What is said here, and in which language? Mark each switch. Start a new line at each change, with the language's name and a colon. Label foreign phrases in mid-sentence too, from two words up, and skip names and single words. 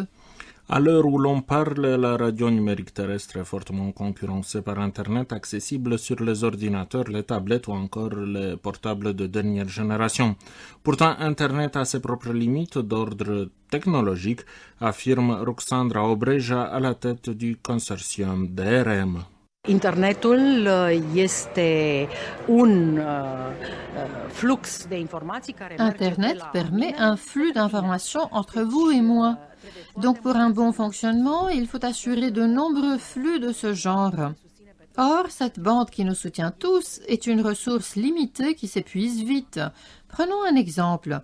French: À l'heure où l'on parle, la radio numérique terrestre est fortement concurrencée par Internet, accessible sur les ordinateurs, les tablettes ou encore les portables de dernière génération. Pourtant, Internet a ses propres limites d'ordre technologique, affirme Ruxandra Obreja à la tête du consortium DRM.
Romanian: Internetul este un flux de informații care
French: Internet permet un flux d'informations entre vous et moi. Donc pour un bon fonctionnement, il faut assurer de nombreux flux de ce genre. Or, cette bande qui nous soutient tous est une ressource limitée qui s'épuise vite. Prenons un exemple.